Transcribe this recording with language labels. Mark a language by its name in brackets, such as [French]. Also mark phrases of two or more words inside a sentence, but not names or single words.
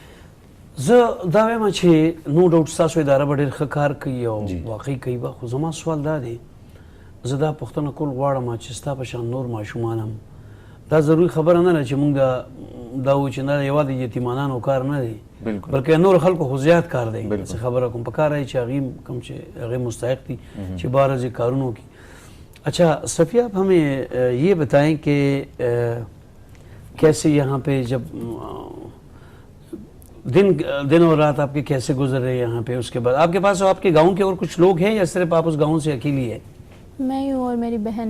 [Pashto] زه دا وایم چې نو ډاوټ ستاسو اداره به ډېر ښه کار کوي او واقعي کوي به، خو زما سوال دا دی، زه دا پوښتنه کول غواړم چې ستا په شان نور ماشومان هم، دا ضروري خبره نه ده چې مونږ دا وایو چې نه یوازې یتیمانانو کار نه دی، بلکې نور خلکو خو زیات کار دی. څه خبره کوم پکار دی چې هغې کوم چې هغې مستحق دي چې بهر ځای کارونه وکړي. [Urdu] اچھا صفیہ، آپ ہمیں یہ بتائیں کہ کیسے یہاں پہ جب دن اور رات آپ کے کیسے گزر رہے یہاں پہ؟ اس کے بعد آپ کے پاس آپ کے گاؤں کے اور کچھ لوگ ہیں یا صرف آپ اس گاؤں سے اکیلی ہے؟ میں ہوں اور میری بہن ہے.